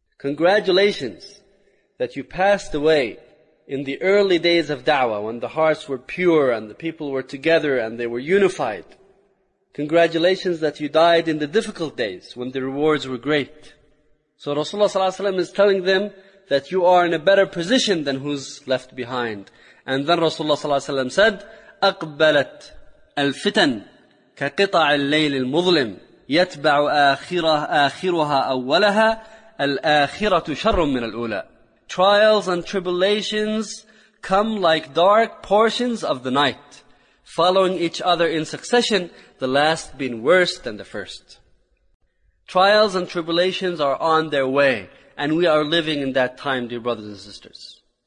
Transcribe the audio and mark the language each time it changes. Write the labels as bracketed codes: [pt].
[en] Congratulations that you passed away in the early days of da'wah, when the hearts were pure and the people were together and they were unified. Congratulations that you died in the difficult days when the rewards were great. So Rasulullah sallallahu alaihi wasallam is telling them that you are in a better position than who's left behind. And then Rasulullah sallallahu alaihi wasallam said, [ar] "أقبلت الفتن كقطع الليل المظلم يتبع آخرها أولها الآخرة شر من الأولى." [en] Trials and tribulations come like dark portions of the night, following each other in succession, the last being worse than the first. Trials and tribulations are on their way, and we are living in that time, dear brothers and sisters.